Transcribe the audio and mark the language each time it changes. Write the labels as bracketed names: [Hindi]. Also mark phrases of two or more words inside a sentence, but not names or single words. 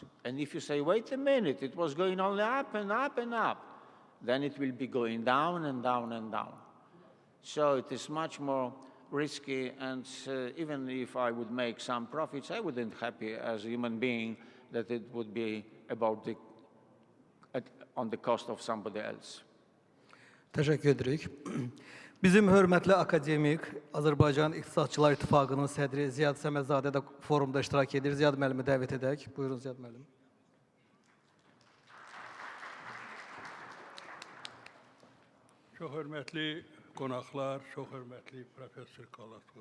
[English] And if you say, wait a minute, it was going only up and up and up, then it will be going down and down and down. So it is much more risky, and even if I would make some profits, I wouldn't be happy as a human being that it would be on the cost of somebody else. [Azerbaijani] Təşəkkür edirik. Bizim hörmətli akademik, Azərbaycan İqtisadçılar İttifaqının sədri Ziyad Səmədzadə də forumda iştirak edir. Ziyad müəllimi dəvət edək. Buyurun Ziyad müəllim. Çox hörmətli qonaqlar, çox hörmətli professor Kołodko.